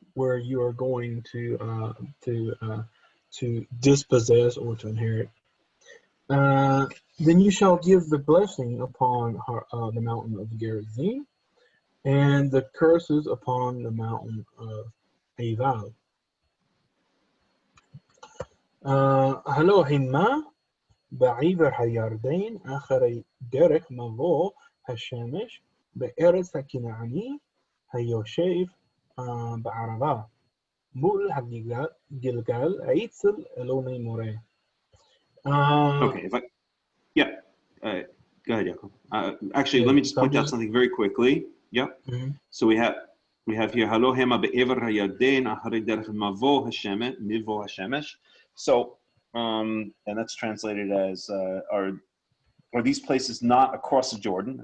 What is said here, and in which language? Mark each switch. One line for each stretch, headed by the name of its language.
English: where you are going to dispossess or to inherit. Then you shall give the blessing upon the mountain of Gerizim, and the curses upon the mountain of Eval.
Hebrew: Halo himma בעבר הירדן אחרי דרך מבוא השמש בארץ הכנעני היושב בערבה מול הגלגל אצל אלוני מורה.
English: Okay, go ahead, Yaakov. Actually, let me just point out something very quickly. Yeah. Mm-hmm. So we have here
Hebrew: Halo hema be'ever hayarden acharei derech mavo hashemesh.
English: So and that's translated as are these places not across the Jordan?